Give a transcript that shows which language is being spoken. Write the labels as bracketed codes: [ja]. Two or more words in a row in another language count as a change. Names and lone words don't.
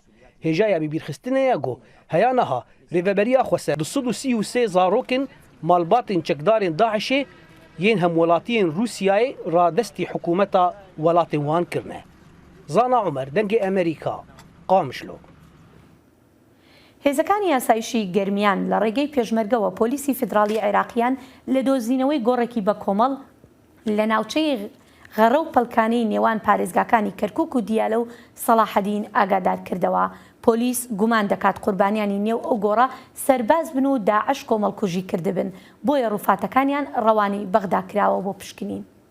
[ku] Hêjaya bîbîrxistinê ya got heya niha rêveberiya Xweser 233 zarokên malbatên çekdarên Daişê yên hemwelatiyên Rûsyayê radestî hikûmeta welatên wan kirine. Zana Umer dengê ئەمریکا Qamişlo. [ckb] هێزەکانی یاسایشی گەرمیان لە ڕێگەی پێشمەرگەوە پۆلیسی فدراڵی عێراقیان لە دۆزینەوەی گۆڕێکی بە کۆمەڵ لە ناوچەی غەڕە و پەلکانەی نێوان پارێزگاکانی کەرکووک و دیالە و سەڵاحەدین ئاگادار کردەوە. پۆلیس گومان دەکات قوربانیانی نێو ئەو گۆڕە سەرباز بن و داعش کۆمەڵکوژی کردبن بۆیە ڕووفاتەکانیان ڕەوانی بەغدا کراوە بۆ پشکنین.